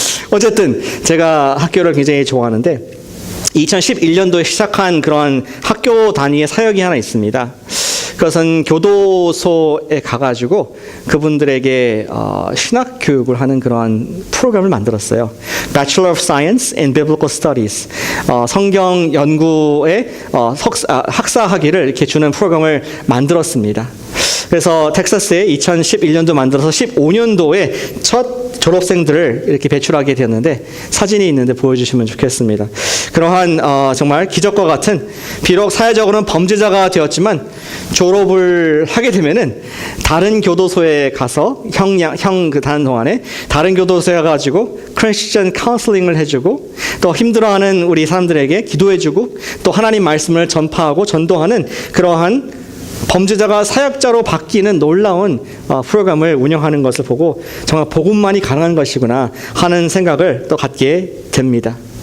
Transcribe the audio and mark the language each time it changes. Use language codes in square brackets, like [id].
[ko] 어쨌든 제가 학교를 굉장히 좋아하는데 2011년도에 시작한 그런 학교 단위의 사역이 하나 있습니다. 그것은 교도소에 가가지고 그분들에게 신학 교육을 하는 그러한 프로그램을 만들었어요. [en] Bachelor of Science in Biblical Studies. [ko] 성경 연구의 학사 학위를 이렇게 주는 프로그램을 만들었습니다. 그래서 텍사스에 2011년도 만들어서 15년도에 첫 졸업생들을 이렇게 배출하게 되었는데 사진이 있는데 보여주시면 좋겠습니다. 그러한 정말 기적과 같은 비록 사회적으로는 범죄자가 되었지만 졸업을 하게 되면은 다른 교도소에 가서 형 그 다는 동안에 다른 교도소에 가지고 크리스천 카운슬링을 해주고 또 힘들어하는 우리 사람들에게 기도해주고 또 하나님 말씀을 전파하고 전도하는 그러한 범죄자가 사역자로 바뀌는 놀라운 프로그램을 운영하는 것을 보고 정말 복음만이 가능한 것이구나 하는 생각을 또 갖게 됩니다.